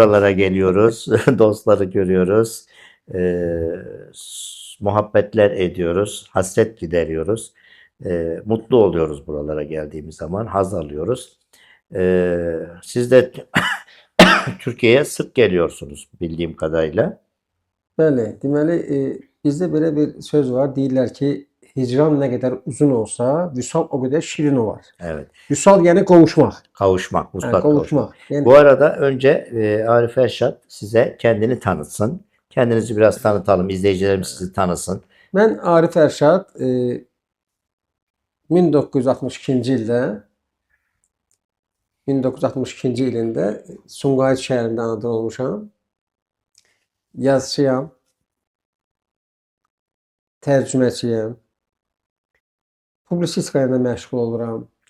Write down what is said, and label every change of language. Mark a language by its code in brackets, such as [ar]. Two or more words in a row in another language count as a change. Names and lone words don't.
[tr] Buralara geliyoruz, dostları görüyoruz, muhabbetler ediyoruz, hasret gideriyoruz. Mutlu oluyoruz buralara geldiğimiz zaman, haz alıyoruz. Siz de Türkiye'ye sık geliyorsunuz bildiğim kadarıyla. [az] Bəli, deməli, bizdə belə bir söz var, deyirlər ki, hicran nə qədər uzun olsa, vüsal o qədər şirin olar. [tr] Evet, [az] Vüsal yəni qovuşmaq. [tr] kavuşmak, mutlak kavuşmak. [az] Qovuşmaq. Yəni [tr] Bu arada önce Arif Erşat size kendini tanıtsın. Kendinizi biraz tanıtalım, izleyicilerimiz sizi tanısın. [az] mən Arif Ərşad 1962-ci ildə 1962-ci ilində Sumqayıt şəhərində anadan olmuşam. Yazıçıyam, tərcüməciyəm, publisistika ilə məşğul oluram.